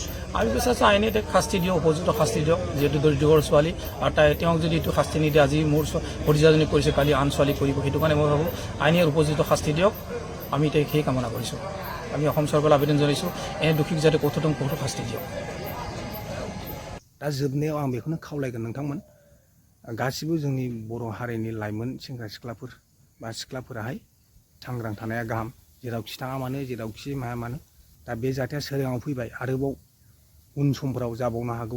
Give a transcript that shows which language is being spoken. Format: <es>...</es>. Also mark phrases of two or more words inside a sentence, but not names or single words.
<as>আমি বিচাৰিছোঁ আইনে তেওঁক শাস্তি দিয়ক, উপযুক্ত শাস্তি দিয়ক, যিহেতু দৰিদ্ৰৰ ছোৱালী আৰু তেওঁক যদি এইটো শাস্তি নিদিয়ে, আজি মোৰ ভতিজাজনী কৰিছে, কালি আন ছোৱালী কৰিব, সেইটো কাৰণে মই ভাবোঁ আইনে উপযুক্ত শাস্তি দিয়ক। আমি এতিয়া সেই কামনা কৰিছোঁ। আমি অসম চৰকাৰলৈ আবেদন জনাইছোঁ এনে দোষীক যাতে কঠোৰতম কঠোৰ শাস্তি দিয়ক।</as> <brx>दा जोबनायाव आं बेखौनो खावलायगोन नोंथांमोन, गासिबो जोंनि बर' हारिनि लाइमोन सेंग्रा सिख्लाफोर बा सिख्लाफोराहाय सांग्रां थानाया गाहाम, जेरावखि थाङा मानो जेरावखि माया मानो। दा बे जाथाया सोराङाव फैबाय, आरोबाव उन समफोराव जाबावनो हागौ।</brx>